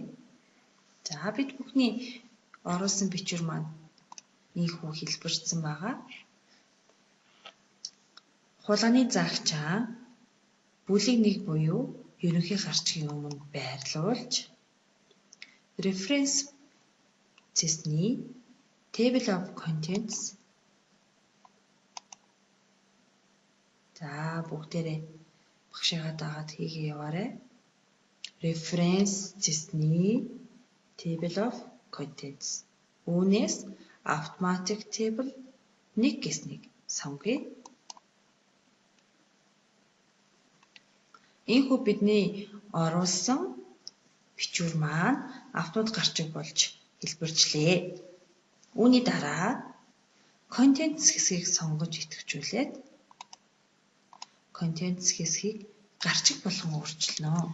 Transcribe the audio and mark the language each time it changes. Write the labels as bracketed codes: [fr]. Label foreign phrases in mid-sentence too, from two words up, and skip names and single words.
[mn] За бид бүхний оруулсан бичвэр маань ийхүү хэлбэрчсэн байгаа. Хулганы заагчаа бүлэг 1 буюу ерөнхий гарчгийн өмнө байрлуулж референсний [en] table of contents [mn] за бүгдээрээ багшигаа дагаад хийгээ яваарай. Референсний [en] table of contents. [mn] Үүнээс [en] automatic table 1 [mn] гэснийг сонгоё. Ийхүү бидний оруулсан бичвэр маань автомат гарчиг болж хэлбэрчлээ. Үүний дараа contents хэсгийг сонгож идэвхжүүлээд contents хэсгийг гарчиг болгон өөрчилнө.